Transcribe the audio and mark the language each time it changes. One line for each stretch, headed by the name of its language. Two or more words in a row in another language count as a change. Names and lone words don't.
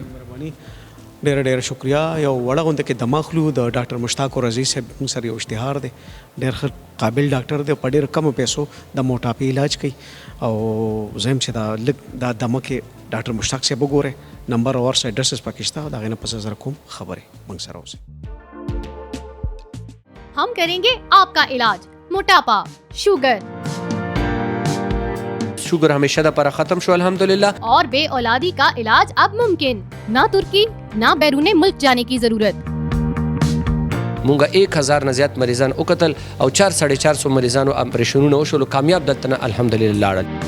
Pashto: مهرباني ډېره ډېره شکریا یو وړه غونډه کې دماغلو د ډاکټر مشتاق رضی صاحب موږ سره یو اشتهار دی ډېر ښه قابل ډاکټر دی په ډېر کمو پیسو د موټاپې علاج کوي او زه هم چې دا لږ دا دمه کې ډاکټر مشتاق صاحب وګورئ نمبر اور ایډرسز پکې شته د هغې نه پس زه کوم خبرې موږ سره اوسئ
Urdu: ہم کریں گے آپ کا علاج موٹاپا شوگر
Pashto: شوگر ہمیشہ دا پارا ختم شو الحمدللہ
Urdu: اور بے اولادی کا علاج اب ممکن نہ ترکی نہ بیرون ملک جانے کی ضرورت
Pashto: مونږه 1000 نه زیات مریضان وکتل او 400 مریضانو اپریشنونه وشول کامیاب دلته الحمدللہ لاړل